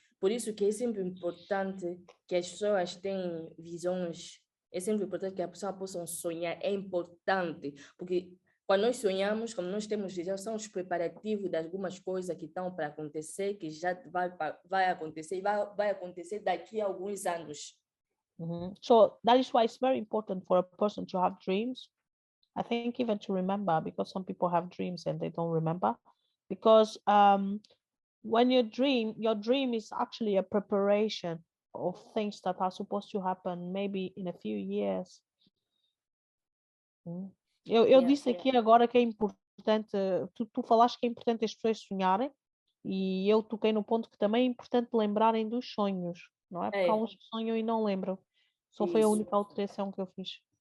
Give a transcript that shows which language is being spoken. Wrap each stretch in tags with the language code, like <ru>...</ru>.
<pt>Por isso que é sempre importante que as pessoas tenham visões. É sempre importante que a pessoa possa sonhar. É importante, porque quando nós sonhamos, como nós temos visões, são os preparativos de algumas coisas que estão para acontecer, que já vai acontecer, e vai acontecer daqui a alguns anos.</pt> <en>So that is why it's very important for a person to have dreams. I think even to remember, because some people have dreams and they don't remember. Because when you dream, your dream is actually a preparation of things that are supposed to happen maybe in a few years.</en> <pt>Eu disse aqui agora que é importante, tu falaste que é importante as pessoas sonharem, e eu toquei no ponto que também é importante lembrarem dos sonhos, não é? Porque há uns que sonham e não lembram. Só foi a única alteração que eu fiz.</pt>